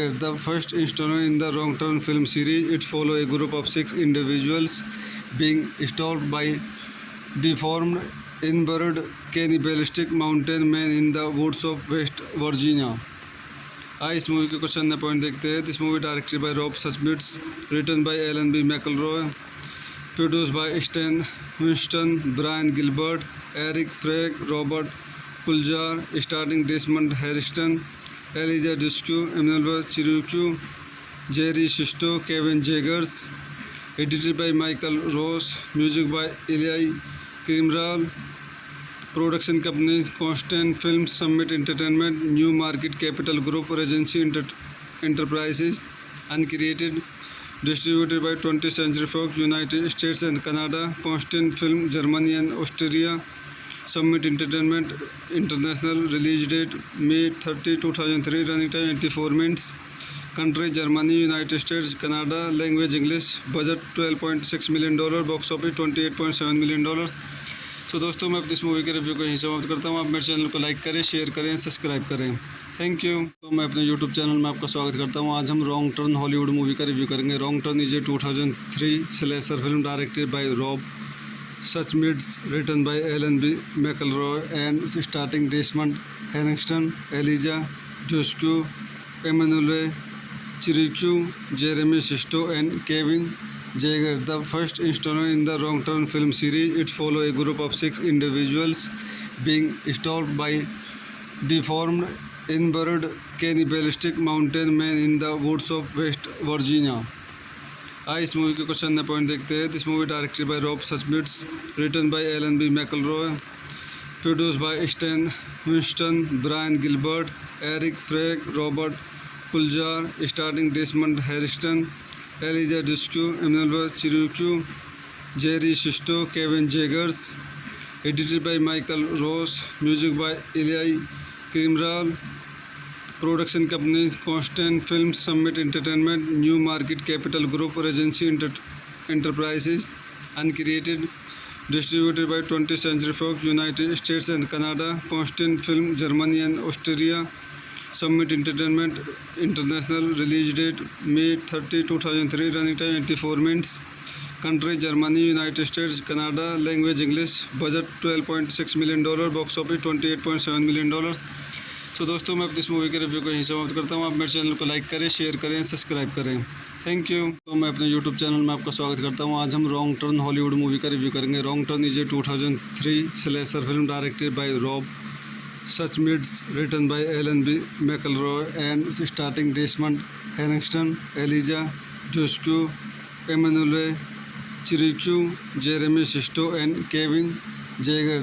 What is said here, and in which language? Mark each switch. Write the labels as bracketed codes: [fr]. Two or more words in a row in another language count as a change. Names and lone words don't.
[en] The first installment in the Wrong Turn film series, it follows a group of 6 individuals being stalked by deformed, inbred, cannibalistic mountain men in the woods of West Virginia. [hi] आइए इस मूवी के कुछ अन्य पॉइंट देखते हैं। [en] This movie directed by Rob Schmids, written by Alan B. McElroy, produced by Stan Winston, Brian Gilbert, Eric Frag, Robert Kuljar, starting Desmond Hariston, Eliza Discue, Emmanuel Chiricue, Jerry Sisto, Kevin Jaegers, edited by Michael Ros, music by Iliai Kreemral, production company Constant Film, समिट एंटरटेनमेंट, न्यू मार्केट कैपिटल ग्रुप, रेजेंसी एंटरप्राइजेज, अनक्रिएटेड, distributed by 20th Century Fox, United States and Canada, Constant Film, Germany and Austria, Summit Entertainment International, release date May 30, 2003, running time 84 minutes, country Germany, United States, Canada, language English, budget $12.6 million, Box office $28.7 million। [hi] तो दोस्तों मैं अपनी इस मूवी के रिव्यू को यहीं समाप्त करता हूँ। आप मेरे चैनल को लाइक करें, शेयर करें, सब्सक्राइब करें। [en] Thank you. [hi] तो मैं अपने यूट्यूब चैनल में आपका स्वागत करता हूँ। आज हम रॉन्ग टर्न [en] Hollywood movie [hi] का रिव्यू करेंगे। [en] Wrong Turn is a 2003 slasher film directed by Rob Schmids, written by Alan B. McElroy and starting Desmond Harrington, Eliza Joscue, Emmanuel Chiricue, Jeremy Sisto and Kevin Jaeger. The first installment in the Wrong Turn film series, it follows a group of 6 individuals being stalked by deformed, inbred, cannibalistic mountain men in the woods of West Virginia. [hi] आइए इस मूवी के कुछ अन्य पॉइंट देखते हैं। [en] This movie directed by Rob Schmids, written by Alan B. McElroy, produced by Stan Winston, Brian Gilbert, Eric Frag, Robert Kuljar, starting Desmond Hariston, Eliza Discue, Emmanuel Chiricue, Jerry Sisto, Kevin Jaegers, edited by Michael Ros, music by Iliai Kreemral, production company Constant Film, Summit Entertainment, New Market Capital Group, रेजेंसी एंटरप्राइजेज, अनक्रिएटेड, distributed by 20th Century Fox, United States and Canada, Constant Film, Germany and Austria, Summit Entertainment International. Release date May 30, 2003. Running time 84 minutes. Country Germany, United States, Canada. Language English. Budget $12.6 million. Box office $28.7 million. [hi] तो दोस्तों मैं अपनी इस मूवी के रिव्यू को यहीं समाप्त करता हूँ। आप मेरे चैनल को लाइक करें, शेयर करें, सब्सक्राइब करें। [en] Thank you. [hi] तो मैं अपने यूट्यूब चैनल में आपका स्वागत करता हूँ। आज हम रॉन्ग टर्न [en] Hollywood movie [hi] का रिव्यू करेंगे। [en] Wrong Turn is a 2003 slasher film directed by Rob Schmids, written by Alan B. McElroy and starting Desmond Harrington, Eliza Joscue, Emmanuel Chiricue, Jeremy Sisto and Kevin Jaeger.